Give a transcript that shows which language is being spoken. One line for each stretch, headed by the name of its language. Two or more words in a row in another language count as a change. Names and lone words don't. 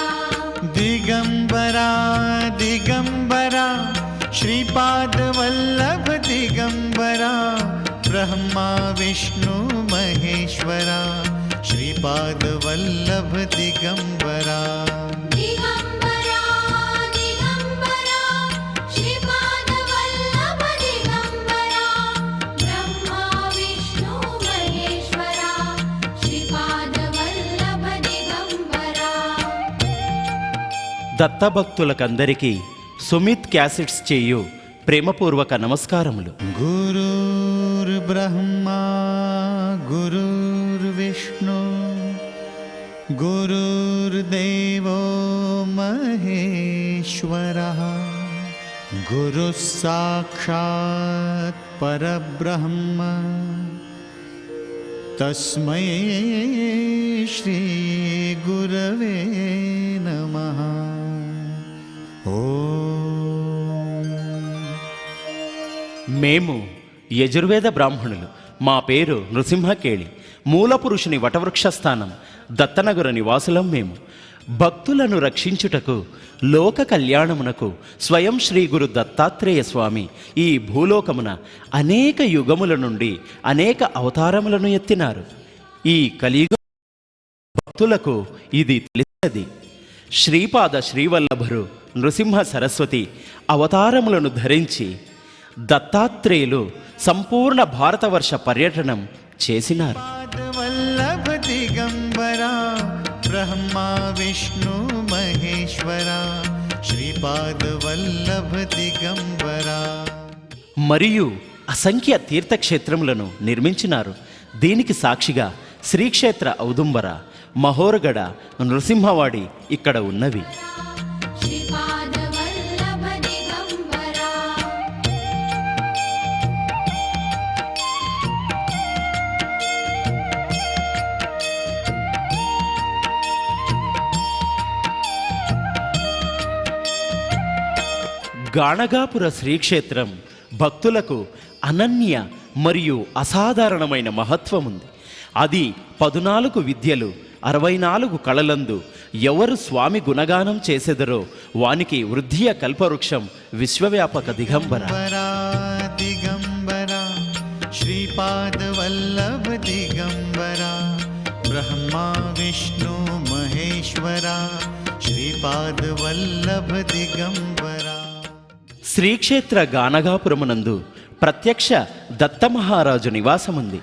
Marathi: दिगंबरा दिगंबरा श्रीपादवल्लभ दिगंबरा ब्रह्मा विष्णु महेश्वरा श्रीपादवल्लभ दिगंबरा दिगंबरा दिगंबरा श्रीपादवल्लभ दिगंबरा ब्रह्मा विष्णु महेश्वरा श्रीपादवल्लभ दिगंबरा
Telugu: దత్తభక్తులకందరికీ సుమిత్ క్యాసెట్స్ చేయు ప్రేమపూర్వక నమస్కారములు.
Sanskrit: गुरुर्ब्रह्मा गुरुर्विष्णु गुरुर्देवो महेश्वरः गुरुः साक्षात् परब्रह्म तस्मै श्री गुरवे नमः.
Telugu: మేము యజుర్వేద బ్రాహ్మణులు. మా పేరు నృసింహకేళి. మూలపురుషుని వటవృక్ష స్థానం దత్తనగర నివాసులం మేము. భక్తులను రక్షించుటకు లోక కళ్యాణమునకు స్వయం శ్రీ గురు దత్తాత్రేయ స్వామి ఈ భూలోకమున అనేక యుగముల నుండి అనేక అవతారములను ఎత్తినారు. ఈ కలియుగ భక్తులకు ఇది తెలిసినది. శ్రీపాద శ్రీవల్లభరు నృసింహ సరస్వతి అవతారములను ధరించి దత్తాత్రేయులు సంపూర్ణ భారతవర్ష పర్యటనం చేసినారు.
Marathi: वल्लभ दिगंबरा ब्रह्मा विष्णु महेश्वरा श्रीपाद वल्लभ दिगंबरा.
Telugu: మరియు అసంఖ్య తీర్థక్షేత్రములను నిర్మించినారు. దీనికి సాక్షిగా శ్రీక్షేత్ర ఔదుంబర, మహోరగడ, నృసింహవాడి ఇక్కడ ఉన్నవి.
Marathi: श्रीपादवल्लभ दिगंबरा
Telugu: గాణగాపుర శ్రీక్షేత్రం భక్తులకు అనన్య మరియు అసాధారణమైన మహత్వం ఉంది. అది 14 విద్యలు 64 కళలందు ఎవరు స్వామి గుణగానం చేసెదరో వానికి వృద్ధియ కల్పవృక్షం విశ్వవ్యాపక దిగంబర.
Marathi: दिगंबरा श्रीपाद वल्लभ दिगंबरा ब्रह्मा विष्णु महेश्वरा श्रीपाद वल्लभ दिगंबरा.
Telugu: శ్రీక్షేత్ర గాణగాపురమునందు ప్రత్యక్ష దత్తమహారాజు నివాసముంది.